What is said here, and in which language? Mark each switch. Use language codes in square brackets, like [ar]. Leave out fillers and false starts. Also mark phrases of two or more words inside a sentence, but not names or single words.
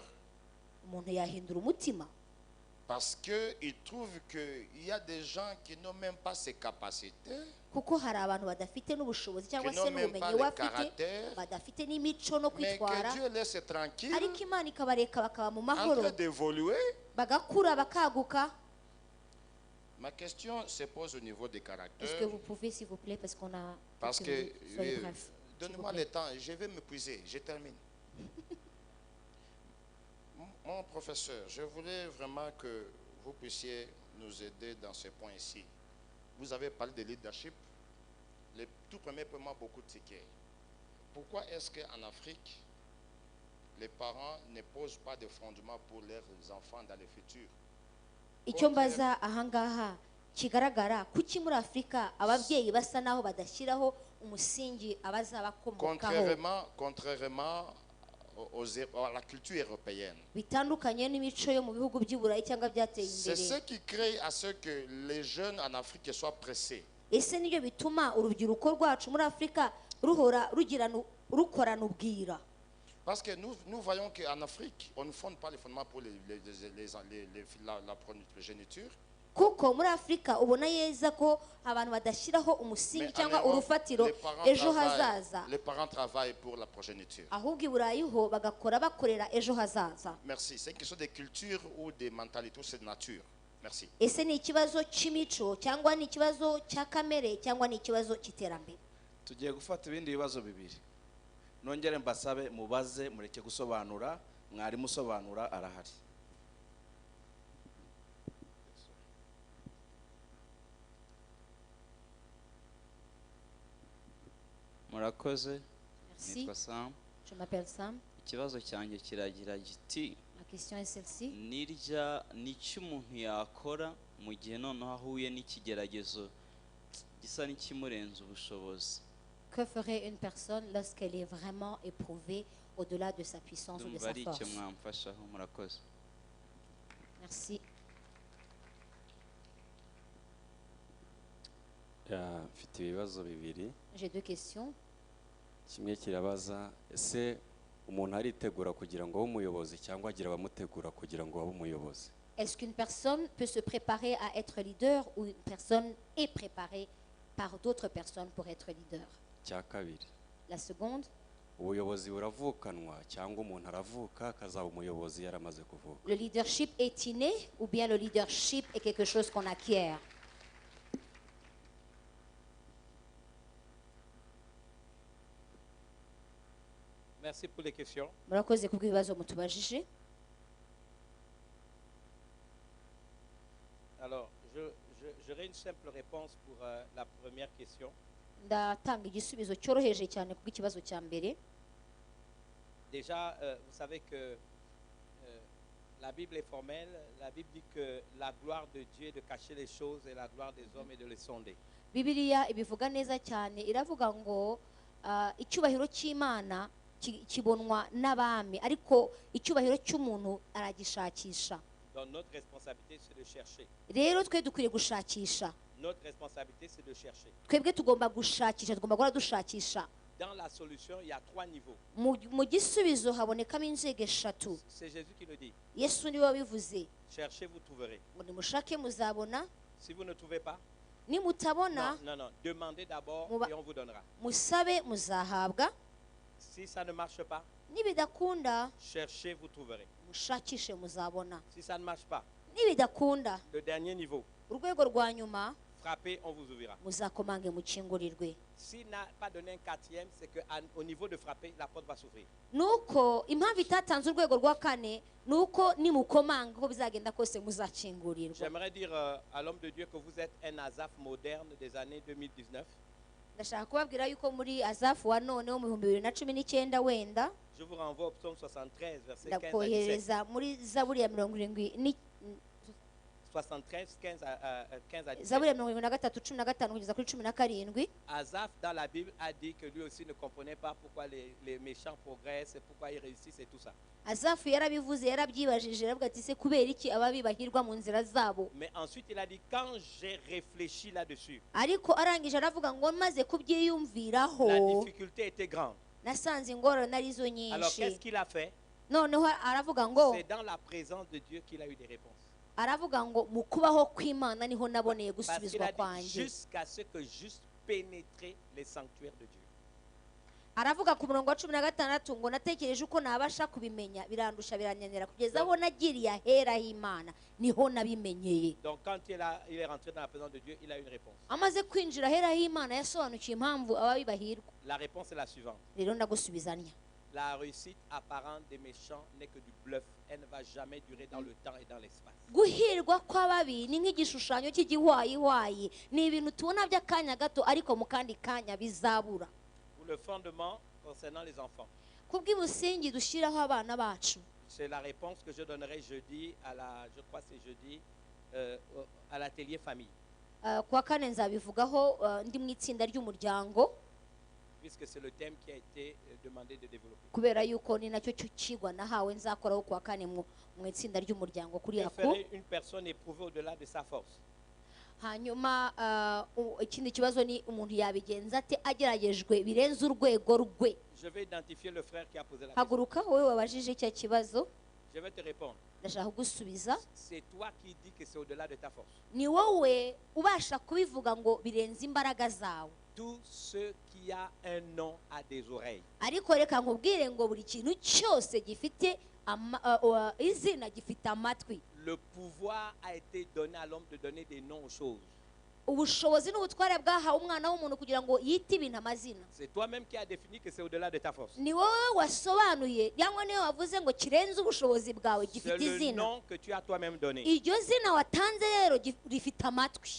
[rw] umuntu yahindura umutima [fr] parce qu'il trouve qu'il y a des gens qui n'ont même pas ces capacités, [rw] kuko hari abantu badafite n'ubushobozi cyangwa [fr] qui se n'ont même pas [rw] n'ubumenyi [fr] le [rw] we afite [fr] caractère, [rw] badafite n'imico no [fr] mais [rw] kwitwara, [fr] que Dieu laisse tranquille, [rw] ariko imana ikabareka bakaba mu [fr] en [rw] mahoro [fr] train d'évoluer? [rw] bagakura bakaguka. [fr] Ma question se pose au niveau des Est-ce caractères. que vous pouvez s'il vous plaît parce qu'on a Parce quelques que, minutes. Soyez bref, s'il vous donnez-moi plaît. le temps, je vais m'épuiser, je termine. Mon professeur, je voulais vraiment que vous puissiez nous aider dans ce point ici. Vous avez parlé de leadership. Le tout premier point m'a beaucoup tiqué. Pourquoi est-ce qu'en Afrique, les parents ne posent pas de fondement pour leurs enfants dans le futur? [rw] icyo mbaza ahangaha kigaragara kuki muri Afurika ababyeyi basa naho badashyiraho umusingi abazabakomokaho [fr] Contrairement à la culture européenne. [rw] bitandukanye n'imico yo mu bihugu by'Iburayi cyangwa byateye [fr] C'est ce [rw] imbere. [fr] qui crée à ce que les jeunes en Afrique soient pressés. [rw] Ese nibyo bituma urubyiruko rwacu muri Afurika rukorana ubwira? [fr] Parce que nous voyons qu'en Afrique, on ne fonde pas les fondements pour la progéniture. [rw] kuko muri Afurika ubona yeza ko abantu badashyiraho umusingi [fr] Mais en [rw] cyangwa [fr] Europe, [rw] urufatiro ejo hazaza, [fr] les parents travaillent pour la progéniture. [rw] ahubwo i Burayi ho bagakora bakorera ejo hazaza. [fr] Merci. C'est une question de culture ou de mentalité, ou c'est de nature. Merci. [rw] Ese ni ikibazo cy'imico cyangwa ni ikibazo cya kamere cyangwa ni ikibazo cy'iterambere? tugiye gufata ibindi bibazo bibiri, nongere mbasabe mubaze, mureke gusobanura, mwarimu usobanura arahari. murakoze. [fr] Merci. [rw] Nitwa Sam. [fr] Je m'appelle Sam. [rw] Ikibazo cyanjye kiragira giti [fr] Ma question est celle-ci. [rw] n'icyo umuntu yakora mu gihe noneho ahuye n'ikigeragezo gisa n'ikimurenza ubushobozi. [fr] Que ferait une personne lorsqu'elle est vraiment éprouvée au-delà de sa puissance ou de [rw] ndumva [fr] sa [rw] ari icyo [fr] force? [rw] mwamfashaho. murakoze. [fr] Merci. [rw] mfite ibibazo bibiri. [fr] J'ai deux questions. [rw] Kimwe kirabaza, ese umuntu aritegura kugira ngo abe umuyobozi cyangwa agira abamutegura kugira ngo abe umuyobozi? [fr] Est-ce qu'une personne peut se préparer à être leader ou une personne est préparée par d'autres personnes pour être leader? [rw] Cya kabiri, [fr] La seconde, [rw] ubuyobozi buravukanwa cyangwa umuntu aravuka akazaba umuyobozi yaramaze kuvuka? [fr] le leadership est inné ou bien le leadership est quelque chose qu'on acquiert? Merci pour les questions. [rw] Murakoze kubw'ibibazo mutubajije. [fr] Alors, j'aurai une simple réponse pour la première question. [rw] ndatanga igisubizo cyoroheje cyane kubw'ikibazo cya mbere. [fr] Déjà, vous savez que la Bible est formelle. La Bible dit que la gloire de Dieu est de cacher les choses et la gloire des hommes est de les sonder. [rw] Bibiliya ibivuga neza cyane, iravuga ngo icyubahiro cy'Imana kibonwa n'abami, ariko icyubahiro cy'umuntu aragishakisha. [fr] Donc notre responsabilité, c'est de chercher. [rw] Rero twe dukwiriye gushakisha. [fr] Notre responsabilité, c'est de chercher. [rw] Twebwe tugomba gushakisha, tugomba guhora dushakisha. [fr] Dans la solution, il y a 3 niveaux. [rw] Mu gisubizo habonekamo inzego eshatu. [fr] C'est Jésus qui le dit. [rw] Yesu niwe wabivuze [fr] Cherchez, vous trouverez. [rw] ngo nimushake muzabona, [fr] Si vous ne trouvez pas, [rw] nimutabona [fr] non. Demandez d'abord [rw] Muba- [fr] et on vous donnera. [rw] musabe muzahabwa, [fr] Si ça ne marche pas, [rw] nibidakunda [fr] cherchez, vous trouverez. [rw] mushakishe muzabona, [fr] Si ça ne marche pas, [rw] nibidakunda [fr] le dernier niveau, [rw] urwego rwa nyuma [fr] frappez, on vous ouvrira. [rw] muzakomange mukingurirwe. [fr] S'il n'a pas donné un 4e, c'est qu'au niveau de frapper, la porte va s'ouvrir. [rw] Nuko impamvu itatanze urwego rwa kane nuko nimukomanga uko bizagenda kose muzakingurirwa. [fr] J'aimerais dire à l'homme de Dieu que vous êtes un Asaph moderne des années 2019. [rw] Ndashaka kubabwira yuko muri Azafu wa none wo mu 2019 wenda [fr] Je vous renvoie au psaume 73, verset 15 à 17. [rw] ndakohereza muri Zaburi ya 73 [fr] 73, 15 à 17. [rw] Zaburi ya 73:15 kugeza kuri 17. [fr] Asaph, dans la Bible, a dit que lui aussi ne comprenait pas pourquoi les méchants progressent et pourquoi ils réussissent et tout ça. [rw] Azafu yarabivuze, yarabyibajije, aravuga ati se kubera iki ababi bahirwa mu nzira zabo. [fr] Mais ensuite, il a dit, quand j'ai réfléchi là-dessus, [rw] Ariko arangije aravuga ngo maze [fr] la [rw] kubyiyumviraho [fr] difficulté était grande. [rw] nasanze ingorane arizo [fr] Alors, qu'est-ce [rw] nyinshi. [fr] qu'il a fait? [rw] Noneho aravuga ngo [fr] C'est dans la présence de Dieu qu'il a eu des réponses. [rw] aravuga ngo mu kubaho kw'Imana niho naboneye [fr] Parce qu'il [rw] gusubizwa [fr] a dit, [rw] kwanjye. [fr] jusqu'à ce que juste pénétrer les sanctuaires de Dieu. [rw] Aravuga ku murongo wa 16 ngo natekereje uko nabasha kubimenya birandusha biranyanira kugeza aho nagiriye ahera h'Imana niho nabimenyeye. [fr] Donc, quand il est rentré dans la présence de Dieu, il a eu une réponse. [rw] Amaze kwinjira ahera h'Imana yasobanukiye impamvu ababi bahirwa. [fr] La réponse est la suivante. [rw] Rero ndagusubizanya. [fr] La réussite apparente des méchants n'est que du bluff. Elle ne va jamais durer dans le temps et dans l'espace. [rw] Guhirwa kw'ababi ni nk'igishushanyo cy'igihwayihwayi, ni ibintu tubona by'akanya gato ariko mu kandi kanya bizabura. [fr] Pour le fondement concernant les enfants, [rw] Kubw'imusingi dushyiraho abana bacu, [fr] c'est la réponse que je donnerai jeudi je crois que c'est jeudi, à l'atelier famille, [rw] kuwa kane nzabivugaho ndi mu itsinda ry'umuryango, [fr] puisque c'est le thème qui a été demandé de développer. [rw] kubera yuko ni nacyo kigwa nahawe nzakoraho kuwa kane mu itsinda ry'umuryango kuri [fr] Que [rw] ako. [fr] ferait une personne éprouvée au-delà de sa force? [rw] Hanyuma ikindi kibazo ni umuntu yabigenza ate ageragejwe birenze urwego rwe. [fr] Je vais identifier le frère qui a posé la question. [rw] Haguruka wowe wabajije icyo kibazo, [fr] Je vais te répondre. [rw] ndashaka kugusubiza. [fr] C'est toi qui dis que c'est au-delà de ta force. [rw] Ni wowe ubasha kubivuga ngo birenze imbaraga zawe. [fr] Tout ce qui a un nom a des oreilles. [rw] Ariko reka nkubwire ngo buri kintu cyose gifite izina gifite amatwi. [fr] Le pouvoir a été donné à l'homme de donner des noms aux choses. [rw] Ubushobozi n'ubutware bwahawe umwana w'umuntu kugira ngo yite ibintu amazina. [fr] C'est toi-même qui as défini que c'est au-delà de ta force. [rw] Ni wowe wasobanuye cyangwa niwe wavuze ngo kirenze ubushobozi bwawe [fr] C'est [rw] gifite [fr] le [rw] izina. [fr] nom que tu as toi-même donné. [rw] Iryo zina watanze rero rifite amatwi.